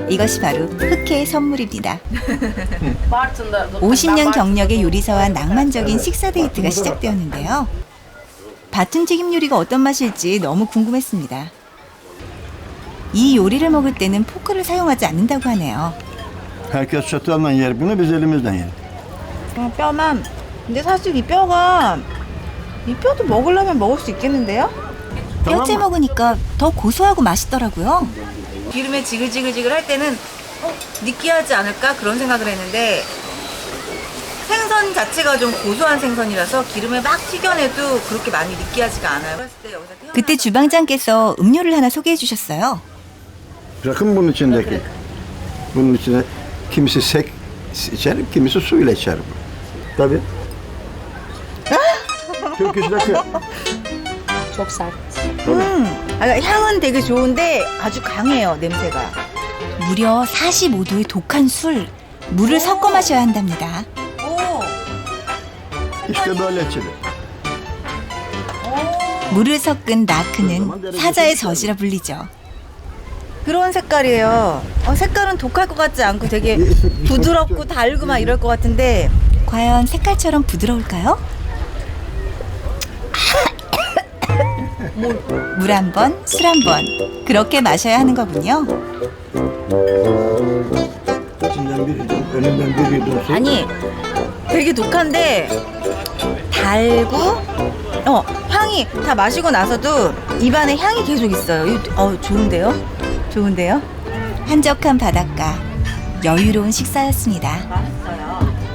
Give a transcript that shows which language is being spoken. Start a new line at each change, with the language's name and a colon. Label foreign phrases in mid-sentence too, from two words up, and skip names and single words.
Korean: 이것이 바로 흑해의 선물입니다. 50년 경력의 요리사와 낭만적인 식사 데이트가 시작되었는데요. 바툰 튀김 요리가 어떤 맛일지 너무 궁금했습니다. 이 요리를 먹을 때는 포크를 사용하지 않는다고 하네요.
Turkish: Herkes çatalla yer bunu, biz elimizden yer.
Korean: 뼈만. 근데 사실 이 뼈가 이 뼈도 먹으려면 먹을 수 있겠는데요? 뼈째 먹으니까 더 고소하고 맛있더라고요. 기름에 지글지글지글 할 때는 느끼하지 않을까 그런 생각을 했는데 생선 자체가 좀 고소한 생선이라서 기름에 막 튀겨내도 그렇게 많이 느끼하지가 않아요. 그때 주방장께서 음료를 하나 소개해 주셨어요.
Turkish: Bırakın bunun içindeki. Bunun içine kimisi sek içer, kimisi suyla içer. Tabii. Türk rakı. Çok sert.
Korean: 향은 되게 좋은데 아주 강해요, 냄새가. 무려 45도의 독한 술, 물을 섞어 마셔야 한답니다. 오,
Turkish: İşte böyle içilir.
Korean: 물을 섞은 나크는 사자의 젖이라 불리죠. 그런 색깔이에요. 색깔은 독할 것 같지 않고 되게 부드럽고 달고 막 이럴 것 같은데 과연 색깔처럼 부드러울까요? 물 한 번, 술 한 번. 그렇게 마셔야 하는 거군요.
Turkish: İçinden bir yudum, önünden bir yudum su.
Korean: 아니 되게 독한데 달고 향이 다 마시고 나서도 입안에 향이 계속 있어요. 좋은데요? 좋은데요? 한적한 바닷가, 여유로운 식사였습니다. 맛있어요.